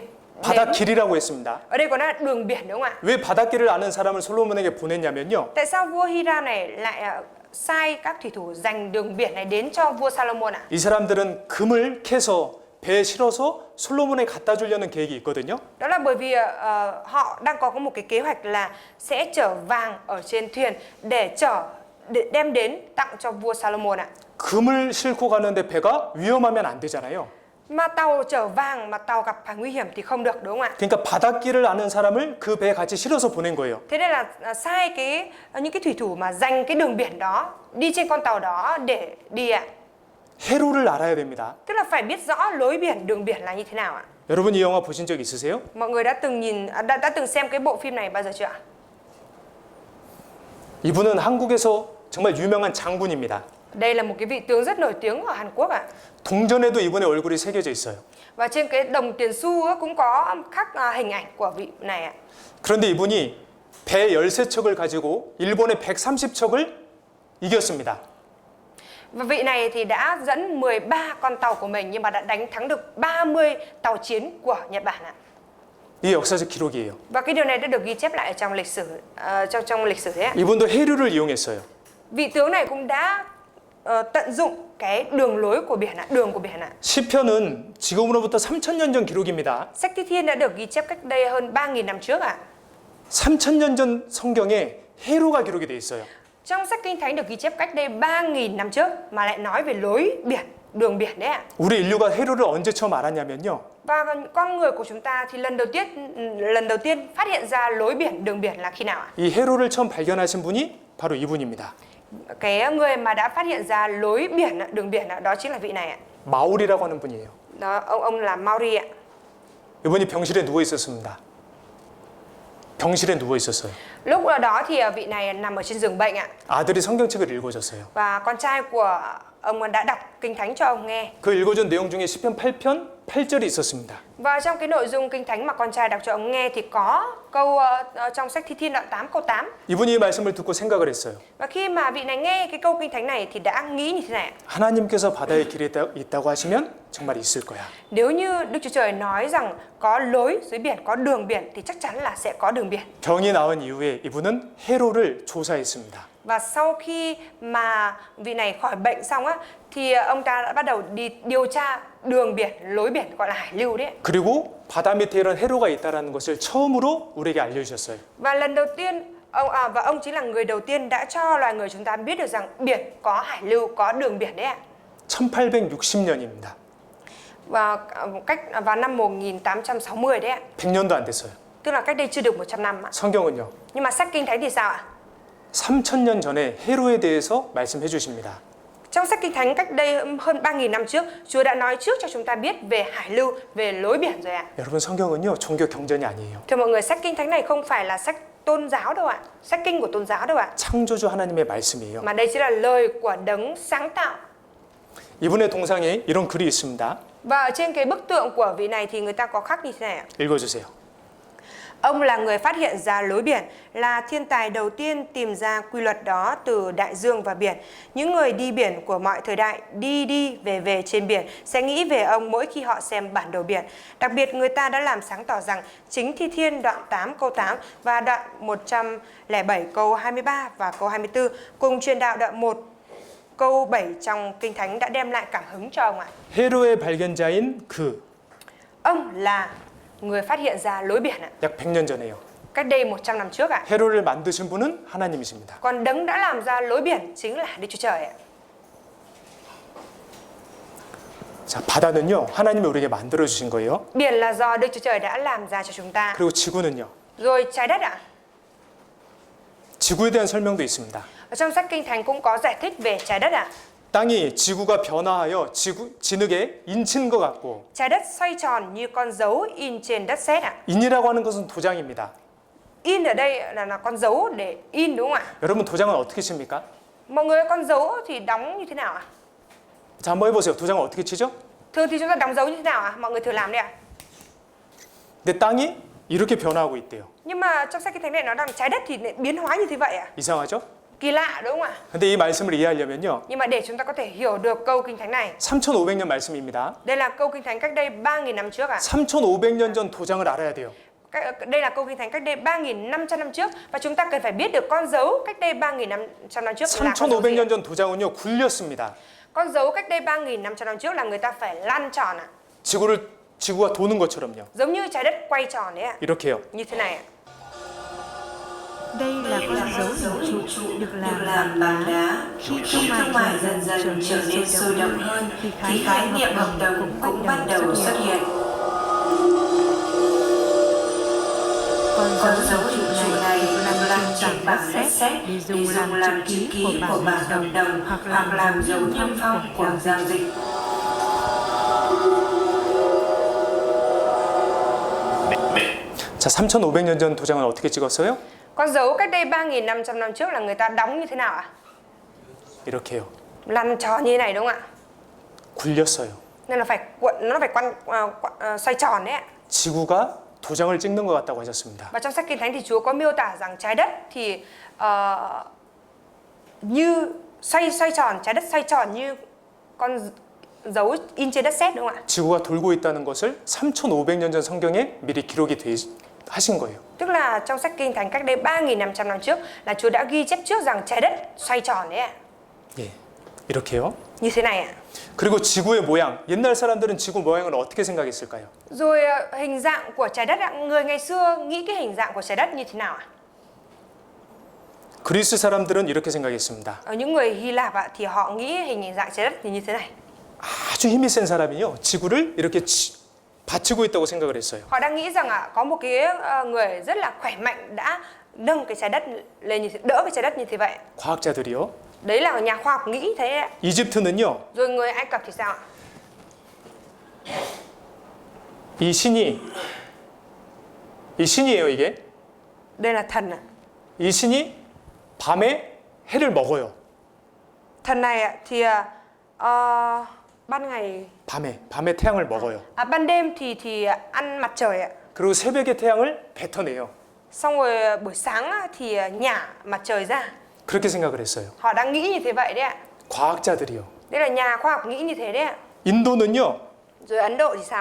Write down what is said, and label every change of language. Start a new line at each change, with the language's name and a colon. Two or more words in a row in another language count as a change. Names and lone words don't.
Korean: 바닷길이라고 했습니다.
Vietnamese: Ở đây có nói là đường biển đúng không ạ?
Korean: 왜 바닷길을 아는 사람을 솔로몬에게 보냈냐면요,
Vietnamese: Tại sao vua Hiram này lại sai các thủy thủ giành đường biển này đến cho vua Salomon ạ?
Korean: 이 사람들은 금을 캐서 배에 실어서 솔로몬에 갖다 주려는 계획이 있거든요.
Vietnamese: Đó là bởi vì họ đang có một cái kế hoạch là sẽ chở vàng ở trên thuyền để đem đến tặng cho vua Salomon ạ.
Korean: 금을 싣고 가는데 배가 위험하면 안 되잖아요.
Vietnamese: Mà tàu chở vàng mà tàu gặp phải nguy hiểm thì không được đúng không ạ?
Korean: 그러니까 바닷길을 아는 사람을 그 배에 같이 실어서 보낸 거예요.
Vietnamese: Thế nên là sai những cái thủy thủ mà giành cái đường biển đó đi trên con tàu đó để đi ạ.
Korean: 해로를 알아야 됩니다.
Vietnamese: Tức là phải biết rõ lối biển, đường biển là như thế nào ạ?
Korean: 여러분 이 영화 보신 적 있으세요?
Vietnamese: Mọi người đã từng đã từng xem cái bộ phim này bao giờ chưa ạ?
Korean: 이분은 한국에서 정말 유명한 장군입니다.
Vietnamese: Đây là một cái vị tướng rất nổi tiếng ở Hàn Quốc ạ.
Korean: 동전에도 이분의 얼굴이 새겨져 있어요.
Vietnamese: Và trên cái đồng tiền xu á, cũng có khắc hình ảnh của vị này ạ.
Korean: 그런데 이분이 배 13척을 가지고 일본의 130척을 이겼습니다.
Vietnamese: Và vị này thì đã dẫn 13 con tàu của mình nhưng mà đã đánh thắng được 30 tàu chiến của Nhật Bản ạ.
Korean: 이게 역사적 기록이에요.
Vietnamese: Và cái điều này đã được ghi chép lại ở trong lịch sử trong lịch sử thế ạ.
Korean: 이분도 해류를 이용했어요.
Vietnamese: Vị tướng này cũng đã tận dụng cái đường lối của biển ạ, đường của biển ạ.
Korean: 시편은 지금으로부터 3,000년 전 기록입니다.
Vietnamese: Sách Thi Thiên đã được ghi chép cách đây hơn 3.000 năm trước ạ.
Korean: 3,000년 전 성경에 해로가 기록이 돼 있어요.
Vietnamese: Trong sách Kinh Thánh được ghi chép cách đây 3.000 năm trước mà lại nói về lối biển, đường biển đấy ạ.
Korean: 우리 인류가 해로를 언제 처음 알았냐면요.
Vietnamese: Và con người của chúng ta thì lần đầu tiên phát hiện ra lối biển, đường biển là khi nào ạ?
Korean: 이 해로를 처음 발견하신 분이 바로 이분입니다.
Vietnamese: Cái người mà đã phát hiện ra lối biển, đường biển đó chính là vị này ạ.
Korean: 마오리라고 하는 분이에요.
Vietnamese: Đó, ông là Maori ạ.
Korean: 이분이 병실에 누워 있었습니다. 병실에 누워 있었어요.
Vietnamese: Lúc đó thì vị này nằm ở trên giường bệnh ạ.
Korean: 아들이 성경책을 읽어줬어요.
Vietnamese: Và con trai của ông đã đọc Kinh Thánh cho ông nghe.
Korean: 그 읽어준 내용 중에 시편 8편 8절이 있었습니다.
Vietnamese: Và trong cái nội dung Kinh Thánh mà con trai đọc cho ông nghe thì có câu trong sách Thi Thiên đoạn 8 câu 8.
Korean: 이분이 이 말씀을 듣고 생각을 했어요.
Vietnamese: Và khi mà vị này nghe cái câu Kinh Thánh này thì đã nghĩ như thế này.
Korean: 하나님께서 바다에 길이 있다고 하시면 정말 있을 거야.
Vietnamese: Nếu như Đức Chúa Trời nói rằng có lối dưới biển, có đường biển thì chắc chắn là sẽ có đường biển.
Korean: 병이 나은 이후에 이분은 해로를 조사했습니다.
Vietnamese: Và sau khi mà vị này khỏi bệnh xong á thì ông ta đã bắt đầu đi điều tra đường biển, lối biển gọi là hải lưu đấy.
Korean: 그리고 바다 밑에 이런 해로가 있다는 것을 처음으로 우리에게 알려주셨어요.
Vietnamese: Và lần đầu tiên ông chính là người đầu tiên đã cho loài người chúng ta biết được rằng biển có hải lưu, có đường biển đấy ạ.
Korean: 1860년입니다.
Vietnamese: Và vào năm 1860 đấy ạ.
Korean: 100년도 안 됐어요.
Vietnamese: Tức là cách đây chưa được 100 năm ạ.
Korean: 성경은요.
Vietnamese: Nhưng mà sách Kinh Thánh thì sao ạ?
Korean: 3000년 전에 해로에 대해서 말씀해 주십니다.
Vietnamese: Trong sách Kinh Thánh cách đây hơn 3.000 năm trước, Chúa đã nói trước cho chúng ta biết về hải lưu, về lối biển rồi ạ.
Korean: 여러분 성경은요. 종교 경전이 아니에요.
Vietnamese: Thưa mọi người, sách Kinh Thánh này không phải là sách tôn giáo đâu ạ, sách kinh của tôn giáo đâu ạ.
Korean: 창조주 하나님의 말씀이에요.
Vietnamese: Mà đây chính là lời của đấng sáng tạo.
Korean: 이분의 동상에 이런 글이 있습니다.
Vietnamese: Và ở trên cái bức tượng của vị này thì người ta có khắc như thế này ạ.
Korean: 읽어주세요.
Vietnamese: Ông là người phát hiện ra lối biển, là thiên tài đầu tiên tìm ra quy luật đó từ đại dương và biển. Những người đi biển của mọi thời đại đi về trên biển sẽ nghĩ về ông mỗi khi họ xem bản đồ biển. Đặc biệt người ta đã làm sáng tỏ rằng chính Thi Thiên đoạn 8 câu 8 và đoạn 107 câu 23 và câu 24 cùng truyền đạo đoạn 1 câu 7 trong Kinh Thánh đã đem lại cảm hứng cho ông ạ.
Korean: 해로의 발견자인 그
Vietnamese: Ông là người phát hiện ra lối biển ạ.
Korean: 약 100년 전에요.
Vietnamese: Cách đây 100 năm trước ạ.
Korean: 해로를 만드신 분은 하나님이십니다.
Vietnamese: Còn đấng đã làm ra lối biển chính là Đức Chúa Trời ạ.
Korean: 자, 바다는요. 하나님이 우리에게 만들어 주신 거예요.
Vietnamese: Biển là do Đức Chúa Trời đã làm ra cho chúng ta.
Korean: 그리고 지구는요.
Vietnamese: Rồi trái đất ạ.
Korean: 지구에 대한 설명도 있습니다.
Vietnamese: Ở trong sách Kinh Thánh cũng có giải thích về trái đất ạ.
Korean: 땅이 지구가 변화하여 진흙에 인친 것 같고
Vietnamese: Trái đất xoay tròn như con dấu in trên đất sét ạ.
Korean: 인이라고 하는 것은 도장입니다.
Vietnamese: In ở đây là con dấu để in đúng không ạ?
Korean: 여러분 도장은 어떻게 칩니까?
Vietnamese: Mọi người con dấu thì đóng như thế nào ạ?
Korean: 자, 한번 해보세요. 도장을 어떻게 치죠?
Vietnamese: Thường thì chúng ta đóng dấu như thế nào ạ? Mọi người thử làm đi ạ.
Korean: 근데 땅이 이렇게 변화하고 있대요.
Vietnamese: Nhưng mà trong sách Kinh Thánh này nói rằng trái đất thì biến hóa như thế vậy ạ.
Korean: 이상하죠?
Vietnamese: Kỳ lạ đúng không ạ?
Korean: 근데 이 말씀을 이해하려면요.
Vietnamese: Nhưng mà để chúng ta có thể hiểu được câu Kinh Thánh này,
Korean: 3500년 말씀입니다.
Vietnamese: đây là câu Kinh Thánh cách đây 3.000 năm trước ạ.
Korean: 3500년 전 도장을 알아야 돼요.
Vietnamese: Đây là câu Kinh Thánh cách đây 3.500 năm trước và chúng ta cần phải biết được con dấu cách đây 3.500 năm trước là con dấu gì ạ?
Korean: 3500년 전 도장은요. 굴렸습니다.
Vietnamese: Con dấu cách đây 3.500 năm trước là người ta phải lăn tròn ạ.
Korean: 지구가 도는 것처럼요.
Vietnamese: Giống như trái đất quay tròn đấy ạ.
Korean: 이렇게요.
Vietnamese: Như thế này ạ. Đây là con dấu hình trụ được làm bằng đá. Khi thương mại dần dần trở nên sôi động hơn thì khái niệm hợp đồng cũng bắt đầu xuất hiện. Con dấu trụ này vậy làm chuyển bằng đất sét để dùng làm chữ ký của bảng hợp đồng hoặc làm dấu niêm phong của giao dịch.
Korean: 자, 3,500년 전 도장은 어떻게 찍었어요?
Vietnamese: Con dấu cách đây 3.500 năm trước là người ta đóng như thế nào ạ?
Korean: 이렇게요.
Vietnamese: Lăn tròn như thế này đúng không ạ?
Korean: 굴렸어요.
Vietnamese: Nên là phải cuộn, nó phải xoay tròn đấy ạ.
Korean: 지구가 도장을 찍는 것 같다고 하셨습니다.
Vietnamese: Và trong sách Kinh Thánh thì Chúa có miêu tả rằng trái đất thì như xoay tròn, trái đất xoay tròn như con dấu in trên đất sét đúng không ạ?
Korean: 지구가 돌고 있다는 것을 3,500년 전 성경에 미리 기록이 하신 거예요.
Vietnamese: Tức là trong sách Kinh Thánh cách đây 3.500 năm trước là Chúa đã ghi chép trước rằng trái đất xoay tròn đấy ạ.
Korean: 예, 이렇게요.
Vietnamese: Như thế này ạ.
Korean: 그리고 지구의 모양, 옛날 사람들은 지구 모양을 어떻게 생각했을까요?
Vietnamese: Rồi hình dạng của trái đất ạ, người ngày xưa nghĩ cái hình dạng của trái đất như thế nào ạ?
Korean: 그리스 사람들은 이렇게 생각했습니다.
Vietnamese: Những người Hy Lạp ạ thì họ nghĩ hình dạng trái đất thì như thế này.
Korean: 아주 힘이 센 사람이요, 지구를 이렇게 받치고 있다고 생각을 했어요.
Vietnamese: Họ đang nghĩ rằng có một cái người rất là khỏe mạnh đã nâng cái trái đất lên như thế, đỡ cái trái đất như thế vậy.
Korean: 과학자들이요.
Vietnamese: Đấy là nhà khoa học nghĩ thế ạ.
Korean: 이집트는요,
Vietnamese: Rồi người Ai Cập thì sao ạ?
Korean: 이 신이에요, 이게.
Vietnamese: Đây là thần ạ.
Korean: 이 신이 밤에 해를 먹어요.
Vietnamese: Thần này ạ thì ban ngày
Korean: 밤에 태양을 먹어요.
Vietnamese: ban đêm thì ăn mặt trời ạ.
Korean: 그리고 새벽에 태양을 뱉어내요.
Vietnamese: Xong rồi buổi sáng thì nhả mặt trời ra.
Korean: 그렇게 생각을 했어요.
Vietnamese: Họ đang nghĩ như thế vậy đấy ạ.
Korean: 과학자들이요.
Vietnamese: Đây là nhà khoa học nghĩ như thế đấy ạ.
Korean: 인도는요,
Vietnamese: Rồi Ấn Độ thì sao?